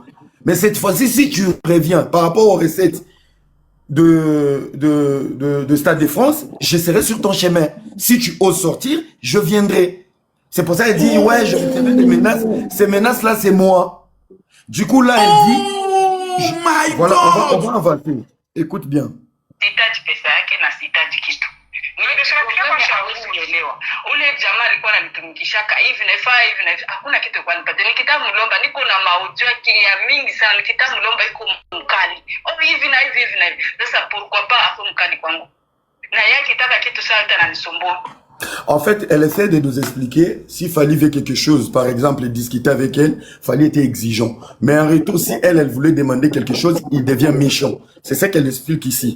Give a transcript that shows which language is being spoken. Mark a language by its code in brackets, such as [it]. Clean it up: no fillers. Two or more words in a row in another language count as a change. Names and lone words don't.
[fr] Mais cette fois-ci, si tu reviens par rapport aux recettes de Stade de France, je serai sur ton chemin. Si tu oses sortir, je viendrai. C'est pour ça qu'elle dit, ouais, je recevais des menaces. Ces menaces-là, c'est moi. Du coup, là, elle dit... Voilà, on va avancer. Écoute bien. [sw] Ule jamaa alikuwa ananitumikishaka hivi na hivi hakuna kitu kwa nipate nikitamlomba niko na maaudio ya mingi sana nikitamlomba iko mkali hivi na hivi sasa [fr] pourquoi pas [sw] ako mkali kwangu na yake kitaka kitu sana ananisumbua. [fr] En fait, elle essaie de nous expliquer s'il fallait faire quelque chose, par exemple, discuter avec elle, fallait être exigeant. Mais en retour, si elle voulait demander quelque chose, il devient méchant. C'est ça qu'elle explique ici.